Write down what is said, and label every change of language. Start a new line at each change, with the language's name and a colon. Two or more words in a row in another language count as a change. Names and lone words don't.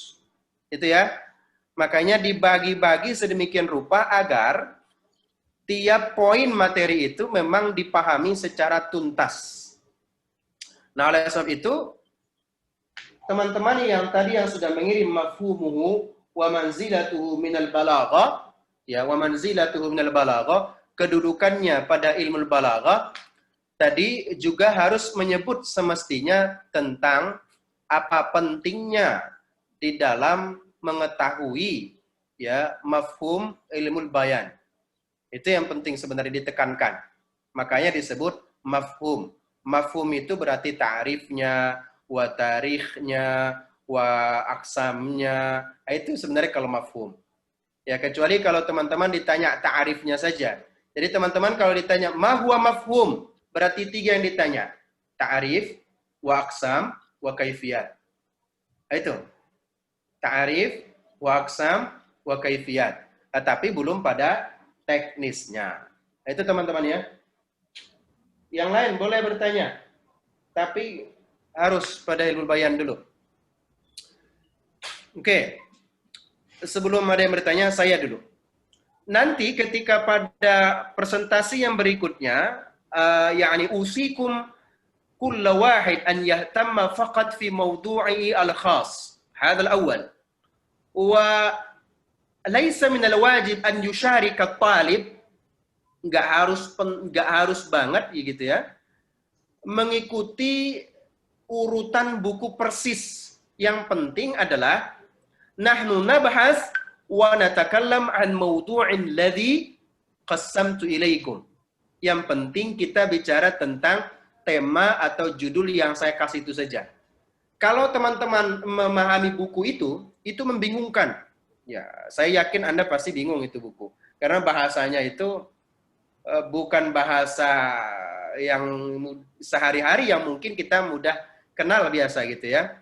Indonesian: Itu ya. Makanya dibagi-bagi sedemikian rupa agar tiap poin materi itu memang dipahami secara tuntas. Nah, oleh sebab itu, teman-teman yang tadi yang sudah mengirim
Arabic: مفهومه ومنزلته من البلاغة,
Indonesian: ya,
Arabic: ومنزلته من البلاغة,
Indonesian: kedudukannya pada ilmu balaghah, tadi juga harus menyebut semestinya tentang apa pentingnya di dalam mengetahui ya
Arabic: مفهوم علم البيان.
Indonesian: Itu yang penting sebenarnya ditekankan. Makanya disebut mafhum. Mafhum itu berarti ta'rifnya, wa tarikhnya, wa aksamnya. Itu sebenarnya kalau mafhum. Ya, kecuali kalau teman-teman ditanya ta'rifnya saja. Jadi teman-teman kalau ditanya
Arabic: ما هو مفهوم,
Indonesian: berarti 3 yang ditanya. Ta'rif,
Arabic: وأقسام وكيفيات. Itu. تعريف وأقسام وكيفيات.
Indonesian: Tetapi belum pada teknisnya. Itu teman-teman ya. Yang lain boleh bertanya. Tapi harus pada ilmu bayan dulu. Oke. Sebelum ada yang bertanya, saya dulu. Nanti ketika pada presentasi yang berikutnya, yakni
Arabic: أوصيكم كل واحد أن يهتم فقط في موضوعي الخاص. هذا الأول. وليس من الواجب أن يشارك الطالب,
Indonesian: enggak harus banget gitu ya. Mengikuti urutan buku persis. Yang penting adalah
Arabic: نحن نبحث ونتكلم عن موضوع الذي قسمت إليكم.
Indonesian: Yang penting kita bicara tentang tema atau judul yang saya kasih itu saja. Kalau teman-teman memahami buku itu membingungkan. Ya, saya yakin Anda pasti bingung itu buku. Karena bahasanya itu bukan bahasa yang sehari-hari yang mungkin kita mudah kenal biasa gitu ya.